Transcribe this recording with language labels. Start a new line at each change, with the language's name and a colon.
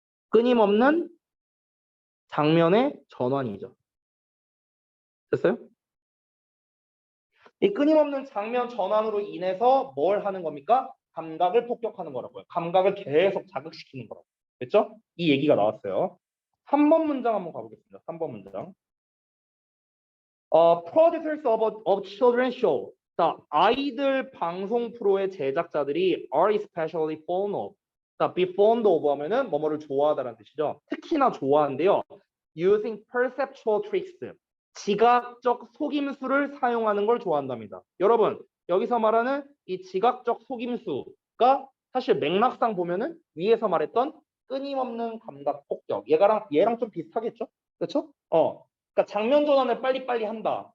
Korean: 끊임없는 장면의 전환이죠. 됐어요? 이 끊임없는 장면 전환으로 인해서 뭘 하는 겁니까? 감각을 폭격하는 거라고요. 감각을 계속 자극시키는 거라고. 됐죠? 이 얘기가 나왔어요. 3번 문장 한번 가보겠습니다. 3번 문장.
English: Producers of children's show.
Korean: 자, 아이들 방송 프로의 제작자들이
English: are especially fond of.
Korean: 자,
English: be fond of
Korean: 하면은 뭐뭐를 좋아하다라는 뜻이죠. 특히나 좋아한대요.
English: Using perceptual tricks.
Korean: 지각적 속임수를 사용하는 걸 좋아한답니다. 여러분, 여기서 말하는 이 지각적 속임수가 사실 맥락상 보면은 위에서 말했던 끊임없는 감각 폭격. 얘랑 좀 비슷하겠죠? 그렇죠? 그러니까 장면 전환을 빨리빨리 한다.